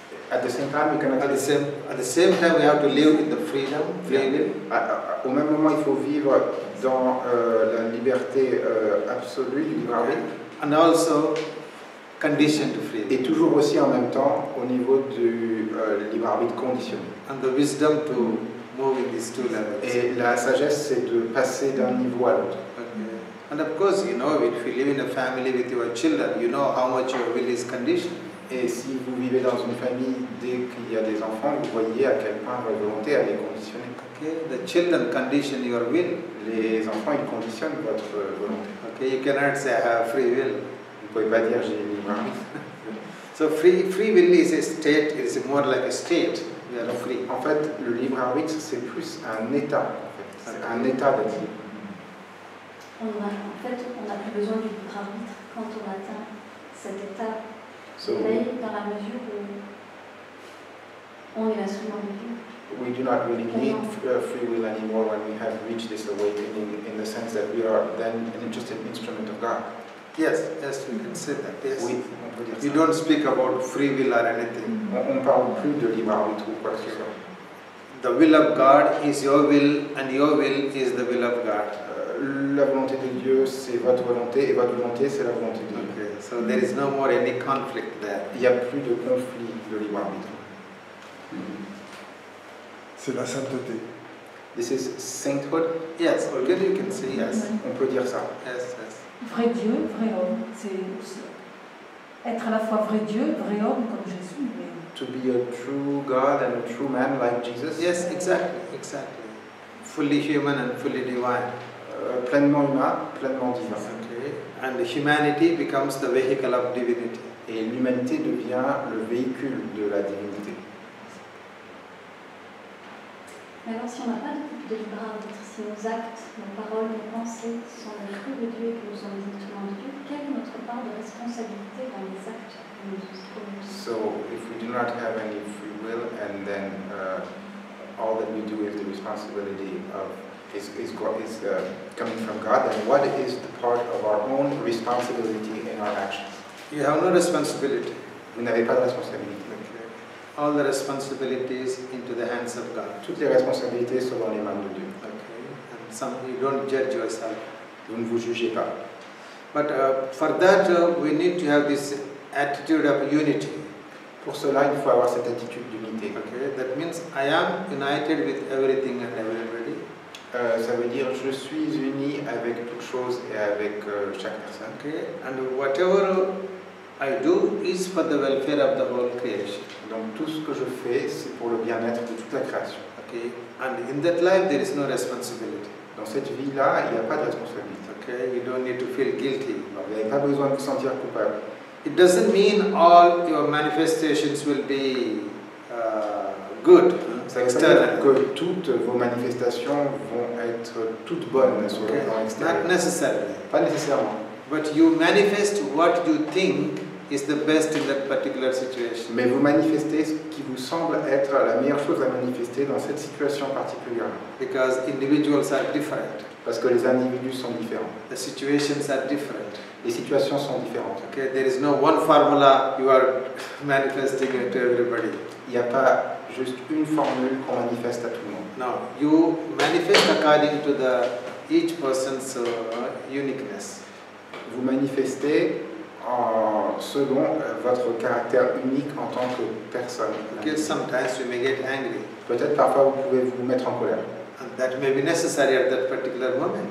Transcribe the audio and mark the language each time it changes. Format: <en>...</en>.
<en>At the same time, we cannot At the same time, we have to live in the freedom, free will.</en> <fr>Au même moment, il faut vivre dans la liberté absolue du libre arbitre.</fr> <en>And also conditioned free will.</en> <fr>Et toujours aussi en même temps au niveau du libre arbitre conditionné.</fr> <en>And the wisdom to move in these two levels.</en> <fr>Et la sagesse, c'est de passer d'un niveau à l'autre.</fr> <en>Okay. And of course, you know, if you live in a family with your children, you know how much your will is conditioned.</en> <fr>Et si vous vivez dans une famille, dès qu'il y a des enfants, vous voyez à quel point votre volonté elle est conditionnée.</fr> <en>Okay, the children condition your will.</en> <fr>Les enfants, ils conditionnent votre volonté.</fr> <en>Okay, you cannot say I have free will.</en> <fr>Vous ne pouvez pas dire j'ai une libre arbitre.</fr> <en>So free will is a state. It's more like a state. We are free.</en> <fr>En fait, le libre arbitre, c'est plus un état. En fait. C'est un état d'être libre. On n'a plus besoin du libre arbitre quand on atteint cet état d'éveil dans la mesure où on est l'instrument de Dieu.</fr> <en>We do not really need free will anymore when we have reached this awakening, in the sense that we are then just an instrument of God. Yes, we can say that. Yes.</en> <fr>Oui, on peut dire</fr> <en>We</en> <fr>ça.</fr> <en>don't speak about free will or anything.</en> <fr>On ne parle plus de libre arbitre ou quoi que ce soit.</fr> <en>The will of God is your will, and your will is the will of God.</en> <fr>La volonté de Dieu, c'est votre volonté, et votre volonté, c'est la volonté de Dieu.</fr> <en>Okay, so there is no more any conflict there.</en> <fr>Il n'y a plus de conflit de libre arbitre. C'est la sainteté.</fr> <en>This is sainthood. Yes, okay, you can say yes.</en> <fr>On peut dire ça.</fr> <en>Yes.</en> <fr>Vrai Dieu, vrai homme, c'est être à la fois vrai Dieu, vrai homme comme Jésus. Mais...</fr> <en>To be a true God and a true man like Jesus. Yes, exactly. Fully human and fully divine.</en> <fr>Pleinement humain, pleinement divin.</fr> <en>Okay. And humanity becomes the vehicle of divinity.</en> <fr>Et l'humanité devient le véhicule de la divinité. Mais alors, si on n'a pas de libre arbitre, si nos actes, nos paroles, nos pensées sont le fruit de Dieu et que nous sommes les instruments de Dieu, quelle est notre part de responsabilité dans les actes que nous commettons?</fr> <en>So, if we do not have any free will, and then all that we do is the responsibility of is coming from God, then what is the part of our own responsibility in our actions? You have no responsibility.</en> <fr>Vous n'avez pas de responsabilité.</fr> <en>Okay. All the responsibilities into the hands of God.</en> <fr>Toutes les responsabilités sont dans les mains de Dieu.</fr> <en>Okay. And some you don't judge yourself.</en> <fr>Vous ne vous jugez pas.</fr> <en>But for that we need to have this attitude of unity.</en> <fr>Pour cela, il faut avoir cette attitude d'unité.</fr> <en>Okay. That means I am united with everything and everybody.</en> <fr>Ça veut dire je suis uni avec toute chose et avec chaque personne.</fr> <en>Okay. And whatever I do is for the welfare of the whole creation.</en> <fr>Donc tout ce que je fais, c'est pour le bien-être de toute la création.</fr> <en>Okay. And in that life there is no responsibility.</en> <fr>Dans cette vie-là, il n'y a pas de responsabilité.</fr> <en>Okay. You don't need to feel guilty.</en> <fr>Donc, vous n'avez pas besoin de vous sentir coupable.</fr> <en>It doesn't mean all your manifestations will be good.</en> <fr>Ça veut dire que toutes vos manifestations vont être toutes bonnes sur le plan extérieur.</fr> <en>Not necessarily.</en> <fr>Pas nécessairement.</fr> <en>But you manifest what you think is the best in that particular situation.</en> <fr>Mais vous manifestez ce qui vous semble être la meilleure chose à manifester dans cette situation particulière.</fr> <en>Because individuals are different.</en> <fr>Parce que les individus sont différents.</fr> <en>The situations are different.</en> <fr>Les situations sont différentes.</fr> <en>Okay, there is no one formula you are manifesting it to everybody.</en> <fr>Il n'y a pas juste une formule qu'on manifeste à tout le monde.</fr> <en>No, you manifest according to each person's uniqueness.</en> <fr>Vous manifestez selon votre caractère unique en tant que personne.</fr> <en>Okay, sometimes you may get angry.</en> <fr>Peut-être parfois vous pouvez vous mettre en colère.</fr> <en>And that may be necessary at that particular moment.</en>